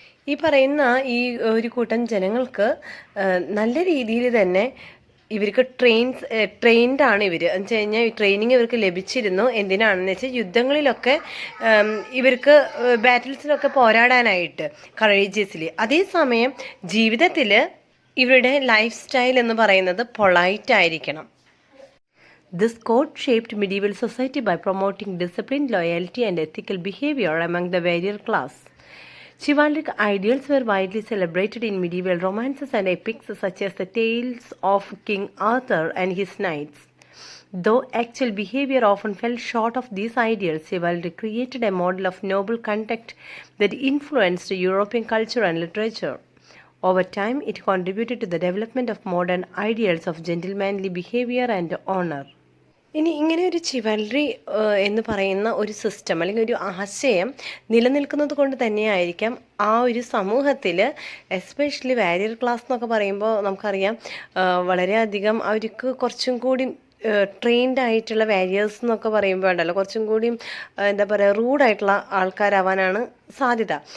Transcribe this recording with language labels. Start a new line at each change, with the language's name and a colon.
Malayalam: ഈ പറയുന്ന ഈ ഒരു കൂട്ടം ജനങ്ങൾക്ക് നല്ല രീതിയിൽ തന്നെ ഇവർക്ക് ട്രെയിൻഡാണ് ഇവർ എന്ന് വെച്ച് കഴിഞ്ഞാൽ ഈ ട്രെയിനിങ് ഇവർക്ക് ലഭിച്ചിരുന്നു. എന്തിനാണെന്ന് വെച്ചാൽ യുദ്ധങ്ങളിലൊക്കെ ഇവർക്ക് ബാറ്റിൽസിലൊക്കെ പോരാടാനായിട്ട് കറേജിയസ്ലി. അതേസമയം ജീവിതത്തിൽ ഇവരുടെ ലൈഫ് സ്റ്റൈൽ എന്ന് പറയുന്നത് പൊളൈറ്റ് ആയിരിക്കണം.
English: This code shaped medieval society by promoting discipline, loyalty, and ethical behavior among the warrior class. Chivalric ideals were widely celebrated in medieval romances and epics such as the tales of King Arthur and his knights. Though actual behavior often fell short of these ideals, chivalry created a model of noble conduct that influenced European culture and literature. Over time, it contributed to the development of modern ideals of gentlemanly behavior and honor.
Malayalam: ഇനി ഇങ്ങനെ ഒരു ചിവൽറി എന്ന് പറയുന്ന ഒരു system അല്ലെങ്കിൽ ഒരു ആശയം നിലനിൽക്കുന്നത് കൊണ്ട് തന്നെയായിരിക്കാം ആ ഒരു സമൂഹത്തിൽ, എസ്പെഷ്യലി വാരിയർ ക്ലാസ് എന്നൊക്കെ പറയുമ്പോൾ നമുക്കറിയാം വളരെയധികം അവർക്ക് കുറച്ചും കൂടി ട്രെയിൻഡ് ആയിട്ടുള്ള വാരിയേഴ്സ് എന്നൊക്കെ പറയുമ്പോൾ ഉണ്ടല്ലോ കുറച്ചും കൂടി എന്താ പറയുക റൂഡായിട്ടുള്ള ആൾക്കാരാവാനാണ് സാധ്യത.